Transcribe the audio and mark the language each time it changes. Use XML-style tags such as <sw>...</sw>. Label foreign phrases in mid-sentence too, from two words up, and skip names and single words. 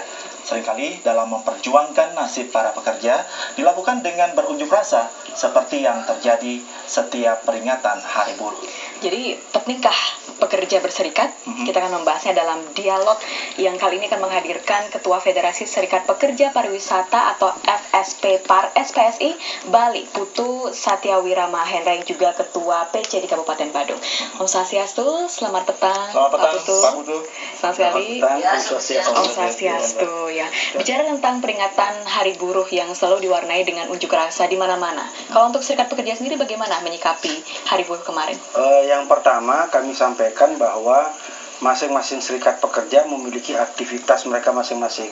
<id>Seringkali dalam memperjuangkan nasib para pekerja dilakukan dengan berunjuk rasa, seperti yang terjadi setiap peringatan Hari Buruh. Jadi, pentingkah pekerja berserikat? Kita akan membahasnya dalam dialog yang kali ini akan menghadirkan Ketua Federasi Serikat Pekerja Pariwisata atau FSP PAR SPSI Bali, Putu Satyawirama Hendra, yang juga Ketua PC di Kabupaten Badung. Om Swastiastu, selamat petang. Selamat petang, Pak Putu. Pak Putu. Selamat sekali. Om Swastiastu, ya. Bicara tentang peringatan Hari Buruh yang selalu diwarnai dengan unjuk rasa di mana-mana. Kalau untuk serikat pekerja sendiri bagaimana menyikapi Hari Buruh kemarin? Yang pertama kami sampaikan bahwa masing-masing serikat pekerja memiliki aktivitas mereka masing-masing.</id>